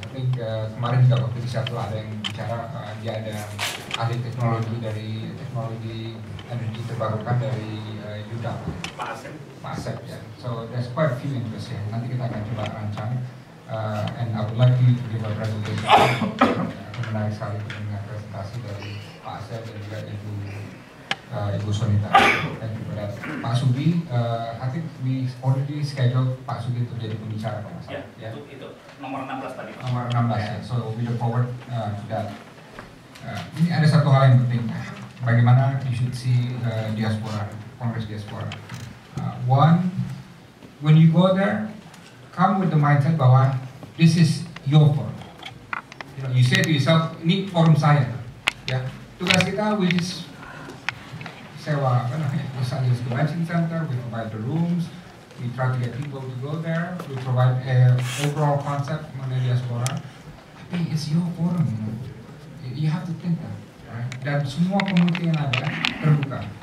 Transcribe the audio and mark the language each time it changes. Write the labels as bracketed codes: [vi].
[id] Tapi kemarin juga waktu di Seattle ada yang bicara, dia ada ahli teknologi dari teknologi energi terbarukan dari Yuda, Pak Asep ya. [en] So there's quite a few interests ya. [id] Nanti kita akan coba rancang. [en] And I would like you to give a presentation. [id] Menarik sekali mendengar presentasi dari Pak Asep dan juga Ibu Ibu Sonita. [en] Thank you for that. Pak Sugi, I think we already scheduled Pak Sugi [id] untuk jadi pembicara kalau nggak salah. Ya, itu nomor 16 tadi. Nomor 16 ya. [en] So we look forward to that. [id] Ini ada satu hal yang penting. [en] Bagaimana you should see diaspora, Kongres Diaspora. One, when you go there, come with the mindset bahwa this is your forum. You say to yourself, [id] ini forum saya. Ya, tugas kita [en] we just [id] sewa apa namanya, misalnya [en] convention center, we provide the rooms, we try to get people to go there, we provide a overall concept mengenai diaspora. Tapi it's your forum, you have to think that. Right? [id] Dan semua community yang ada terbuka.